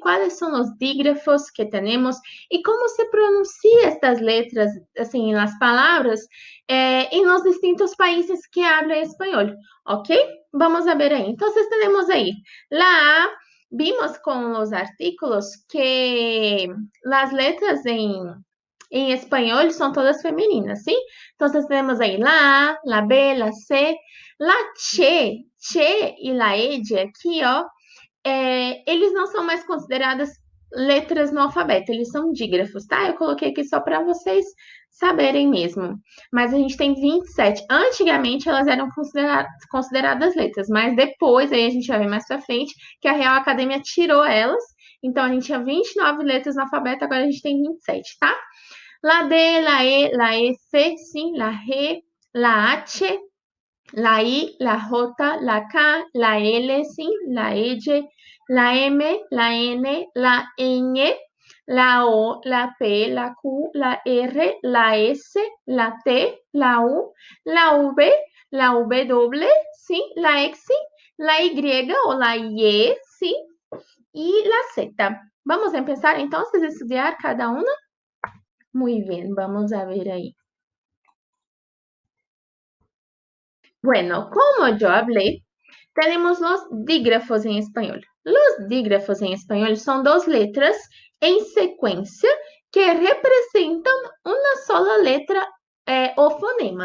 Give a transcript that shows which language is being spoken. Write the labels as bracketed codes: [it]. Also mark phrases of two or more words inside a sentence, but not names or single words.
[pt] Quais são os dígrafos que temos e como se pronuncia estas letras, assim, nas palavras, em [es] los distintos países que hablam [pt] espanhol, ¿ok? [es] Vamos a ver aí. [pt] Então, temos aí la A, vimos com os artículos que as letras em espanhol são todas femininas, ¿sí? Então, temos aí [es] la A, la B, la C, la che [pt] e [es] la ed [pt] aqui, ó, eles não são mais consideradas letras no alfabeto, eles são dígrafos, tá? Eu coloquei aqui só para vocês saberem mesmo. Mas a gente tem 27. Antigamente elas eram consideradas letras, mas depois, aí a gente vai ver mais pra frente, que a Real Academia tirou elas. Então a gente tinha 29 letras no alfabeto, agora a gente tem 27, tá? [es] La D, la E, la F, sim, la R, la H, la I, la J, la K, la L, sim, la E, la M, la N, la Ñ, la O, la P, la Q, la R, la S, la T, la U, la V, la W, sim, la X, la Y o la Y, [pt] sim, e la Z. [es] Vamos empezar entonces a estudiar cada una. Muy bien, vamos a ver ahí. Bueno, como yo hablé, tenemos los dígrafos en español. Los dígrafos en español son dos letras en secuencia que representan una sola letra o fonema.